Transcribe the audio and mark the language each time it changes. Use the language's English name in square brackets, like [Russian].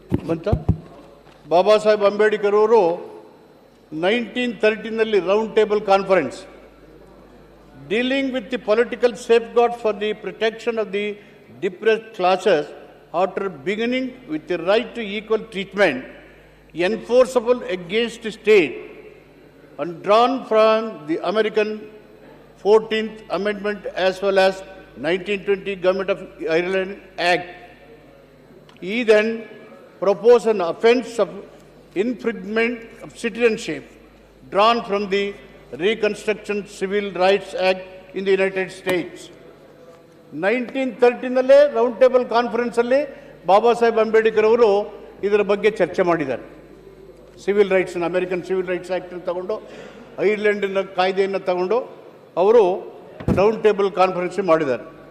[English] ಬಂತ ಬಾಬಾ ಸಾಹೇಬ್ ಅಂಬೇಡ್ಕರ್ ಅವರು 1913 round table conference dealing with the political safeguard for the protection of the depressed classes after beginning with the right to equal treatment enforceable against state and drawn from the American 14th Amendment as well as 1920 Government of Ireland Act. He then proposed an offence of infringement of citizenship drawn from the Reconstruction Civil Rights Act in the United States. [Kannada] 1913 round table ಕಾನ್ಫರೆನ್ಸಲ್ಲಿ Baba Saheb Ambedkar ಅವರು ಇದರ ಬಗ್ಗೆ ಚರ್ಚೆ ಮಾಡಿದ್ದಾರೆ. Civil rights, American civil rights ಆ್ಯಕ್ಟನ್ನು ತಗೊಂಡು, ಐರ್ಲೆಂಡಿನ ಕಾಯ್ದೆಯನ್ನು ತಗೊಂಡು ಅವರು round table conference ಮಾಡಿದ್ದಾರೆ.